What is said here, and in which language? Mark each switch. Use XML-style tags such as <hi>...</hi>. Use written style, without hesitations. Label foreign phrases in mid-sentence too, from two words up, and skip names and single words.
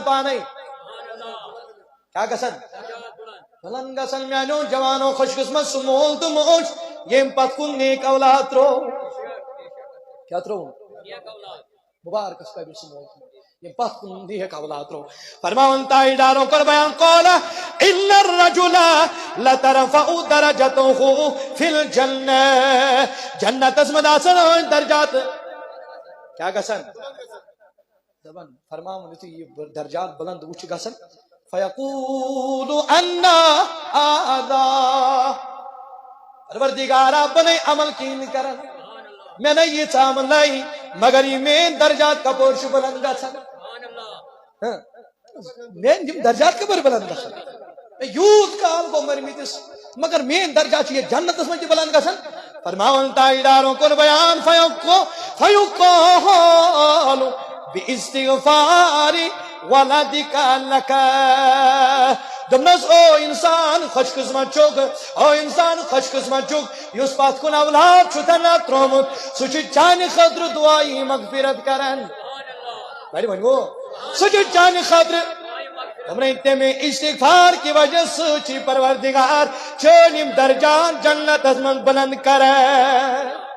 <ks>پانے کیا گژھان بلند گژھان میانیو جوانو خوش قسمت سُہ مول تہٕ موج ییٚمۍ پتہٕ کُن نیک اولاد ترٛوو کیا ترٛووُن مبارکس قٲبل سُہ مول تہٕ موج ییٚمۍ پتہٕ کُن نیک اولاد ترٛوو فرماوان تاجدارو کوٚر بیان</ks> <ar>قال ان الرجل لترفع درجته في الجنة</ar> <ks>جنتس منٛز آسان درجات کیا گژھان دپان فرماوان یُتھُے یہِ درجات بلند وٕچھ گژھان</ks> <ar>فیقول انا هذا</ar> <ks>پروردگارا بنے عمل کِہیٖنۍ نہٕ کران مےٚ نے یہِ ژامنٕے مگر یہِ میٲنۍ درجات کپور چھُ بلند گژھان میٲنۍ یِم درجات کپور بلند گژھان مےٚ یوٗت کال گوٚو مرمٕتِس مگر میٲنۍ درجات چھِ یتھ جنتس منٛز تہِ بلند گژھان فرماوان تاجدارو کوٚر بیان</ks> <ar>فیقال باستغفار ولدك لك</ar> <ks>دمنس او انسان خوش قسمت چھُکھ او انسان خوش قسمت چھُکھ یُس پتھ کُن اولاد چھُ تنہٕ تروومُت سُہ چھُ چانہِ خٲطرٕ دعایہِ مغفرت کران بڑِ ؤنِو سُہ چھُ چانہِ خٲطرٕ دوٚپنَے تَمہِ استغفار کہِ وجہ سۭتۍ چھِ پروردگار چٲنۍ یِم درجات جنتس منٛز بلند کران</ks>